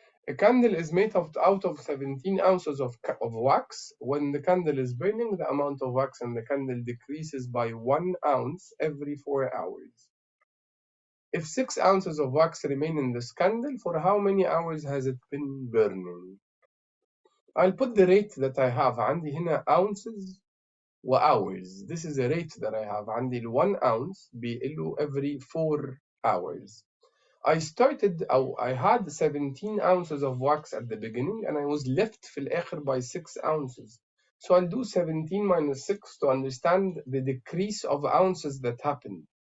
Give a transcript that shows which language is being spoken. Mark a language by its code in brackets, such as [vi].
[en] A candle is made out of 17 ounces of wax. When the candle is burning, the amount of wax in the candle decreases by 1 ounce every 4 hours. If 6 ounces of wax remain in this candle, for how many hours has it been burning? I'll put the rate that I have. [ar] عندي هنا ounces وhours. [en] This is a rate that I have. [ar] عندي ال 1 ounce بيقله [en] every 4 hours. I had 17 ounces of wax at the beginning and I was left [ar] في الآخر [en] by 6 ounces. So I'll do 17 minus 6 to understand the decrease of ounces that happened.